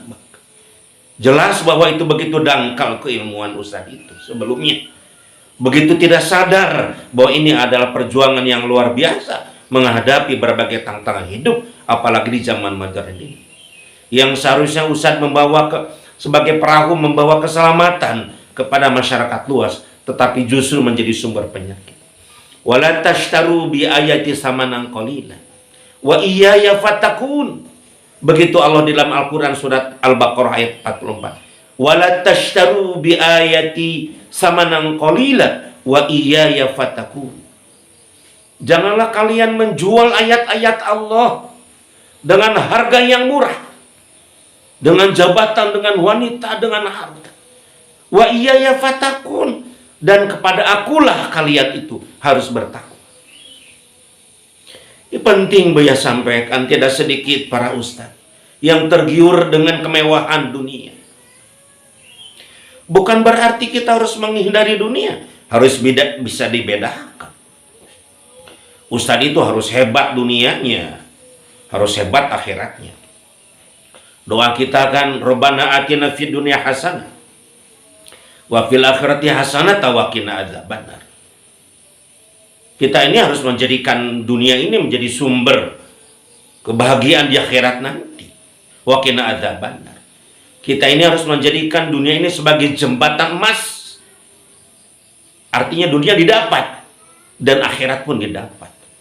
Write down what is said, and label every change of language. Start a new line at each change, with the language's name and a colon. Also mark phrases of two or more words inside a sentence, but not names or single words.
Indonesian: Jelas bahwa itu begitu dangkal keilmuan ustadz itu sebelumnya, begitu tidak sadar bahwa ini adalah perjuangan yang luar biasa menghadapi berbagai tantangan hidup, apalagi di zaman modern ini, yang seharusnya ustadz sebagai perahu membawa keselamatan kepada masyarakat luas, tetapi justru menjadi sumber penyakit.
Arabic: ولا تشتروا بآياتي ثمنا قليلا وإياي فاتقون.
Indonesian: Begitu Allah di dalam Al-Quran surat Al-Baqarah ayat 44.
Arabic: ولا تشتروا بآياتي ثمنا قليلا وإياي فاتقون.
Indonesian: Janganlah kalian menjual ayat-ayat Allah dengan harga yang murah, dengan jabatan, dengan wanita, dengan harta.
Arabic: وإياي فاتقون,
Indonesian: dan kepada akulah kalian itu harus bertakwa. Ini penting Buya sampaikan, tidak sedikit para ustaz yang tergiur dengan kemewahan dunia. Bukan berarti kita harus menghindari dunia, harus bisa dibedakan. Ustaz itu harus hebat dunianya, harus hebat akhiratnya. Doa kita kan,
Arabic: ربنا آتنا في الدنيا حسنة وفي الآخرة حسنة وقنا عذاب النار.
Indonesian: Kita ini harus menjadikan dunia ini menjadi sumber kebahagiaan di akhirat nanti.
Arabic: وقنا عذاب النار.
Indonesian: Kita ini harus menjadikan dunia ini sebagai jembatan emas. Artinya dunia didapat dan akhirat pun didapat.